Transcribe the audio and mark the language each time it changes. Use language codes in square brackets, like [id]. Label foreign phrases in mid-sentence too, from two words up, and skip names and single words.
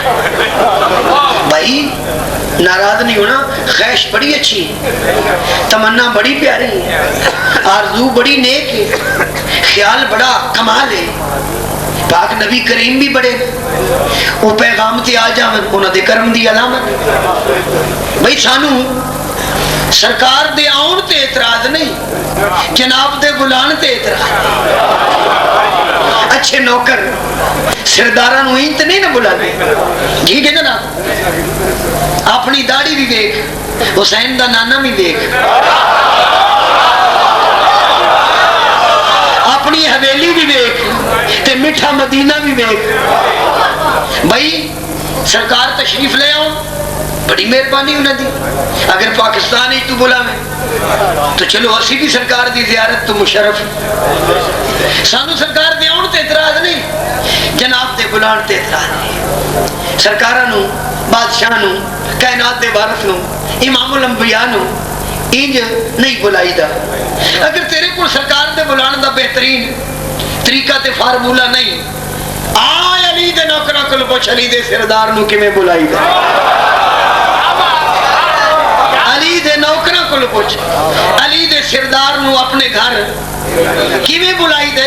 [ur] بھائی ناراض نہیں ہونا. خواہش بڑی اچھی ہے, تمنا بڑی پیاری ہے, آرزو بڑی نیک ہے, خیال بڑا کمال ہے. [pa] پاک نبی کریم بھی بڑے, وہ پیغام تے آ جاون انہاں دے کرم دی علامت. بھائی سانو سرکار دے آن تے اعتراض نہیں, جناب دے بلان تے اعتراض. اچھے نوکر سرداراں نو اینت نہیں نہ بلانے, ٹھیک ہے جناب. اپنی داڑھی بھی دیکھ, حسین دا نانا بھی دیکھ, اپنی حویلی بھی دیکھ, تے میٹھا مدینہ بھی دیکھ. بھائی سرکار تشریف لے آؤ, بڑی مہربانی انہوں دی. اگر پاکستان ہی تو بلا میں تو چلو اسی بھی سرکار دی زیارت تو مشرف. سانو سرکار دے آن تے اعتراض نہیں, جناب دے بلان تے اعتراض نہیں. سرکاراں نو, بادشاہ نو, کائنات دے وارث نو, امام الانبیاء نو انج نہیں بلائی دا. اگر تیرے کو سرکار دے بلان دا بہترین طریقہ تے فارمولہ نہیں, آئے علی دے نوکرہ کل پوچھ علی دے سردار نو کمیں بلائی دا. علی دے نوکرہ کل پوچھ علی دے سردار نو اپنے گھر کیویں بلائی دے.